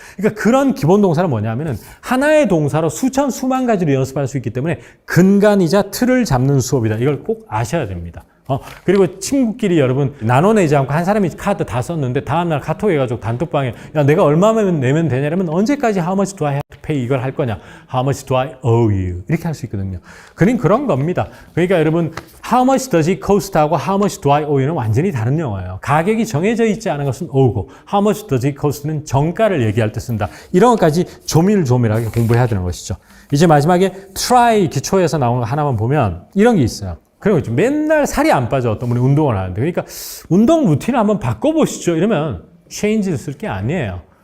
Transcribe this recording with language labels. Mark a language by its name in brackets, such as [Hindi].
[Korean] 그러니까 그런 기본 동사는 뭐냐면은 하나의 동사로 수천 수만 가지로 연습할 수 있기 때문에 근간이자 틀을 잡는 수업이다. 이걸 꼭 아셔야 됩니다. 그리고 친구끼리 여러분 나눠내지 않고 한 사람이 카드 다 썼는데 다음날 카톡 해가지고 단톡방에 야 내가 얼마만 내면 되냐면 언제까지 [English] how much do I have to pay [Korean] 이걸 할 거냐 [English] how much do I owe you [Korean] 이렇게 할 수 있거든요. 그런 겁니다. 그러니까 여러분 [English] how much does it cost [Korean] 하고 [English] how much do I owe you는 [Korean] 완전히 다른 영어예요. 가격이 정해져 있지 않은 것은 owe고 [English] how much does it cost [Korean] 는 정가를 얘기할 때 쓴다. 이런 것까지 조밀조밀하게 공부해야 되는 것이죠. 이제 마지막에 try 기초에서 나온 거 하나만 보면 이런 게 있어요. 그리고 맨날 살이 안 빠져 어떤 분이 운동을 하는데 그러니까 운동 루틴을 한번 바꿔보시죠. 이러면 change를 쓸 게 아니에요.